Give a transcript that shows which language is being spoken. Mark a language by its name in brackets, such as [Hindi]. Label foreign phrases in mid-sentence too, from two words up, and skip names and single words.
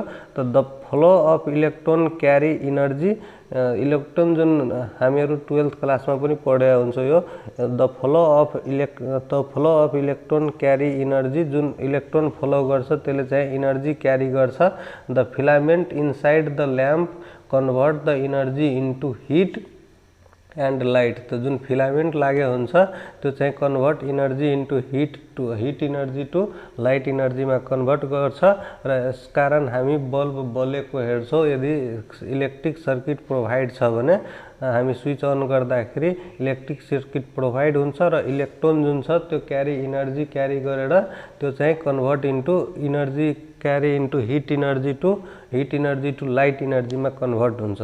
[English] त the flow of electron carry energy, electron [Nepali] जुन हामीहरु 12th क्लासमा पनि पढेका हुन्छौं, [English] यो the flow of electron carry energy, जुन electron flow गर्छ [Nepali] त्यसले चाहिँ [English] energy carry गर्छ। the filament inside the lamp convert the energy into heat and light. [Nepali] तो जुन फिलामेंट लागे हुन्छ त्यो चाहिँ [English] convert energy into heat energy to light energy [Nepali] में कन्भर्ट गर्छ। र यसकारण हामी बल्ब बलेको हेर्छौं। यदि [English] electric circuit provide [Nepali] छ भने हामी [English] switch on [Nepali] गर्दाखेरि [English] electric circuit provide [Nepali] हुन्छ र इलेक्ट्रोन जुन छ त्यो [English] energy carry [Nepali] गरेर त्यो चाहिँ [English] convert into energy carry into heat energy to light energy [Nepali] में कन्भर्ट हुन्छ।